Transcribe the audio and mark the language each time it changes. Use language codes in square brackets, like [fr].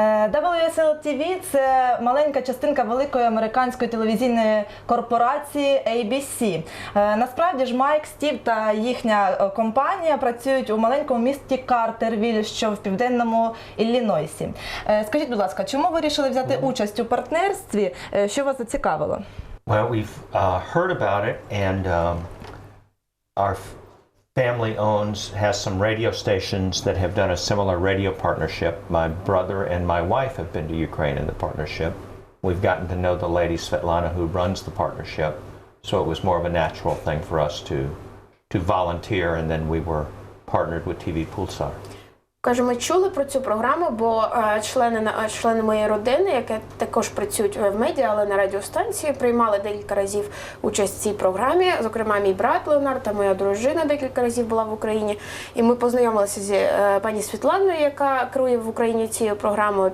[uk] WSIL-TV – це маленька частинка великої американської телевізійної корпорації ABC. Насправді ж Майк, Стів та їхня компанія працюють у маленькому місті Картервіль, що в південному Іллінойсі. Скажіть, будь ласка, чому ви вирішили взяти участь у партнерстві? Що вас зацікавило? [en] Well, we've heard about it, and our family has some radio stations that have done a similar radio partnership. My brother and my wife have been to Ukraine in the partnership. We've gotten to know the lady, Svetlana, who runs the partnership, so it was more of a natural thing for us to volunteer, and then we were partnered with TV Pulsar. [uk] Каже, ми чули про цю програму, бо члени моєї родини, які також працюють в медіа, але на радіостанції, приймали декілька разів участь в цій програмі. Зокрема, мій брат Леонард та моя дружина декілька разів була в Україні. І ми познайомилися з пані Світланою, яка керує в Україні цією програмою.